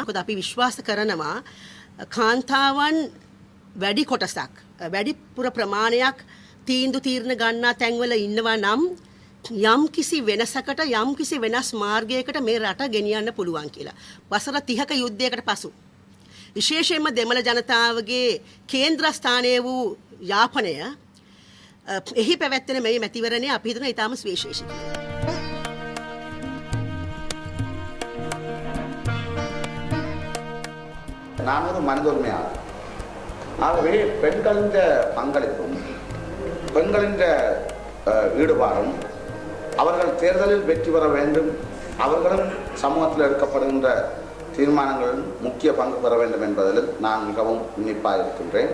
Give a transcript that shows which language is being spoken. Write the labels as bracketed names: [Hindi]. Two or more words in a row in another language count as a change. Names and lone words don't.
[Sinhala] මොකද අපි විශ්වාස කරනවා කාන්තාවන් වැඩි කොටසක් වැඩිපුර ප්‍රමාණයක් තීන්දුව තීරණ ගන්නා තැන්වල ඉන්නවා නම් යම් කිසි වෙනසකට යම් කිසි වෙනස් මාර්ගයකට මේ රට ගෙනියන්න පුළුවන් කියලා. වසර 30ක යුද්ධයකට පසු විශේෂයෙන්ම දෙමළ ජනතාවගේ කේන්ද්‍ර ස්ථානය වූ යාපනය එහි පැවැත්වෙන මේ මැතිවරණය අපි හිතන ඉතාම විශේෂයි. [Tamil] நான் ஒரு மனிதொருமையாளர். ஆகவே பெண்களின் பங்களிப்பும் பெண்களின் ஈடுபாடும் அவர்கள் தேர்தலில் வெற்றி பெற வேண்டும், அவர்களும் சமூகத்தில் எடுக்கப்படுகின்ற தீர்மானங்களில் முக்கிய பங்கு பெற வேண்டும் என்பதில் நான் மிகவும் உன்னிப்பாக இருக்கின்றேன்.